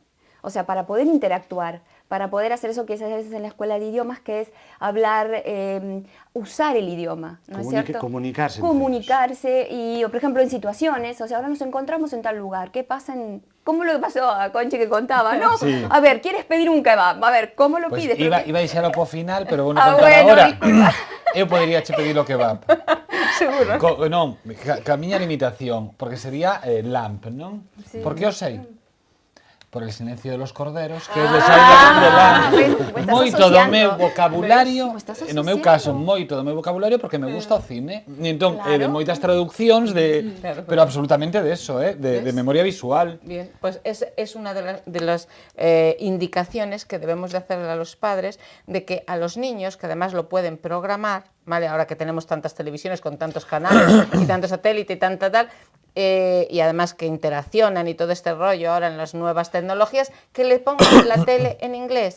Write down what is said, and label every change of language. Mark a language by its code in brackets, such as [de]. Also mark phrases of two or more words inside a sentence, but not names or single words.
[es] O sea, para poder interactuar, para poder hacer eso que se hace a veces en la escuela de idiomas, que es hablar, usar el idioma, ¿no es cierto? Comunicarse. Comunicarse y, por ejemplo, en situaciones, o sea, ahora nos encontramos en tal lugar, ¿qué pasa en...? ¿Cómo lo que pasó a Conchi que contaba, no? Sí. A ver, ¿quieres pedir un kebab? A ver, ¿cómo lo Pues pides? [gl] iba a deixalo po final, pero vou contar agora. Eu podería che pedir o kebab. Seguro. Non, ca miña limitación, porque sería lamp, non? Sí. Por que o sei? Por el silencio de los corderos, que é de lamp. Moito do meu vocabulario, no meu caso, moito do meu vocabulario, porque [es] me gusta [gl] o cine. E entón, de moitas traduccións, pero absolutamente de eso, de memoria visual. [es] Bien, pues es una de las indicaciones que debemos de hacer a los padres, de que a los niños, que además lo pueden programar, ¿vale? Ahora que tenemos tantas televisiones con tantos canales y tanto satélite y tanta tal, y además que interaccionan y todo este rollo ahora en las nuevas tecnologías, que le pongan la tele en inglés.